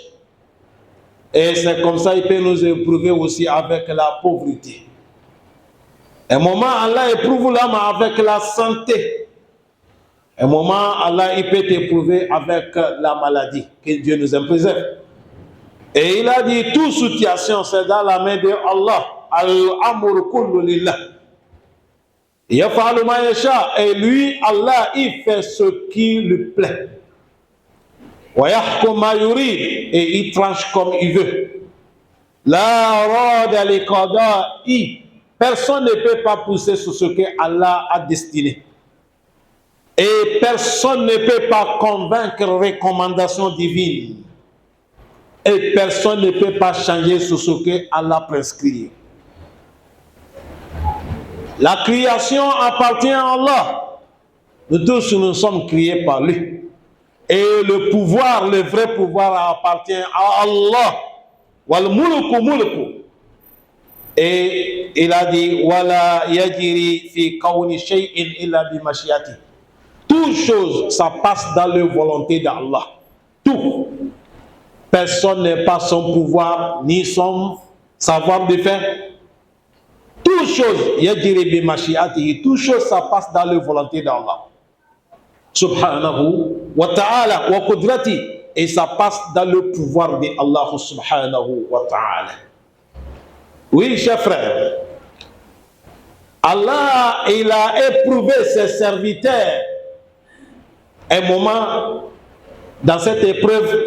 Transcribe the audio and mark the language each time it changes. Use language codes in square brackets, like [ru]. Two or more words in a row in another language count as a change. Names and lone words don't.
[fr] Et c'est comme ça qu'il peut nous éprouver aussi avec la pauvreté. Un moment, Allah éprouve l'homme avec la santé. Un moment, Allah il peut t'éprouver avec la maladie. Que Dieu nous en préserve. Et il a dit, toute situation, c'est dans la main de Allah. [ar] الأمر كله لله. يفعل ما يشاء. [fr] Et lui, Allah, il fait ce qui lui plaît. [ar] ويحكم ما يريد. [fr] Et il tranche comme il veut. [ar] لا راد لقضائه. [fr] Personne ne peut pas pousser sur ce que Allah a destiné. Et personne ne peut pas convaincre recommandation divine. Et personne ne peut pas changer sur ce que Allah prescrit. La création appartient à Allah. Nous tous nous sommes créés par lui. Et le pouvoir, le vrai pouvoir appartient à Allah. [ar] والملك ملكه. [fr] Et il a dit, [ar] ولا يجري في كونه شيء إلا بمشيئته. [fr] Toute chose, ça passe dans la volonté d'Allah. Tout. Personne n'est pas son pouvoir, ni son savoir de faire. Toute chose, [ar] يجري بمشيئته. [fr] Toute chose, ça passe dans la volonté d'Allah. [ar] سبحانه وتعالى وقدرته. [fr] Et ça passe dans le pouvoir d'Allah [ar] سبحانه وتعالى. [fr] Oui, chers frères, Allah, il a éprouvé ses serviteurs un moment dans cette épreuve.